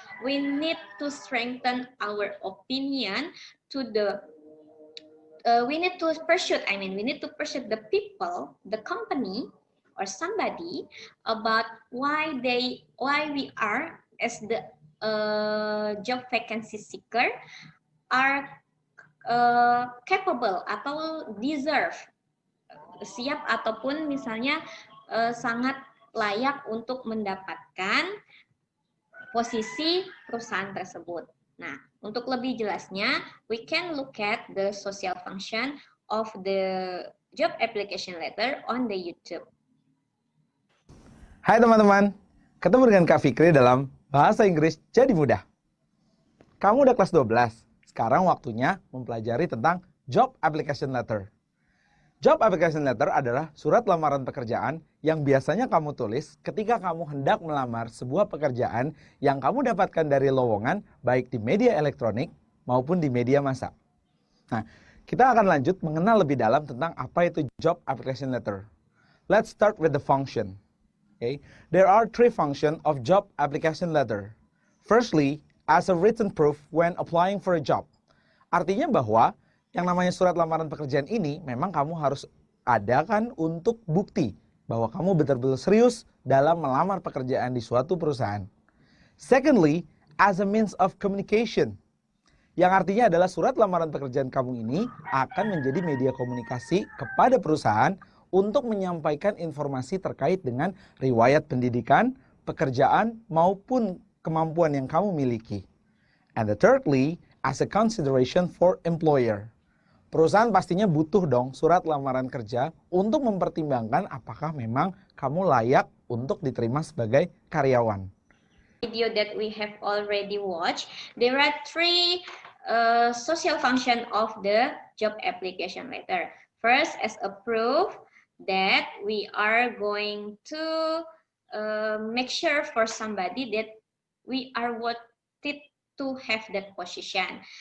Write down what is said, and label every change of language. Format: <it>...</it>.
<en>We need to strengthen our opinion to the. We need to pursue the people, the company, or somebody about why we are as the job vacancy seeker are capable</en> <id>atau</id> <en>deserve,</en> <id>siap ataupun misalnya sangat layak untuk mendapatkan posisi perusahaan tersebut. Nah, untuk lebih jelasnya,</id> <en>we can look at the social function of the job application letter on the YouTube.</en> <id>Hai teman-teman, ketemu dengan Kak Fikri dalam Bahasa Inggris Jadi Mudah. Kamu udah kelas 12, sekarang waktunya mempelajari tentang job application letter. Job application letter adalah surat lamaran pekerjaan yang biasanya kamu tulis ketika kamu hendak melamar sebuah pekerjaan yang kamu dapatkan dari lowongan baik di media elektronik maupun di media massa. Nah, kita akan lanjut mengenal lebih dalam tentang apa itu job application letter.</id> <en>Let's start with the function. Okay. There are 3 functions of job application letter. Firstly, as a written proof when applying for a job.</en> <id>Artinya bahwa yang namanya surat lamaran pekerjaan ini memang kamu harus adakan untuk bukti bahwa kamu betul-betul serius dalam melamar pekerjaan di suatu perusahaan.</id> <en>Secondly, as a means of communication.</en> <id>Yang artinya adalah surat lamaran pekerjaan kamu ini akan menjadi media komunikasi kepada perusahaan untuk menyampaikan informasi terkait dengan riwayat pendidikan, pekerjaan, maupun kemampuan yang kamu miliki.</id> <en>And the thirdly, as a consideration for employer.</en> <id>Perusahaan pastinya butuh dong surat lamaran kerja untuk mempertimbangkan apakah memang kamu layak untuk diterima sebagai karyawan.</id> <en>Video that we have already watched, there are 3 social function of the job application letter. First, as a proof that we are going to make sure for somebody that we are worth it to have that position.</en>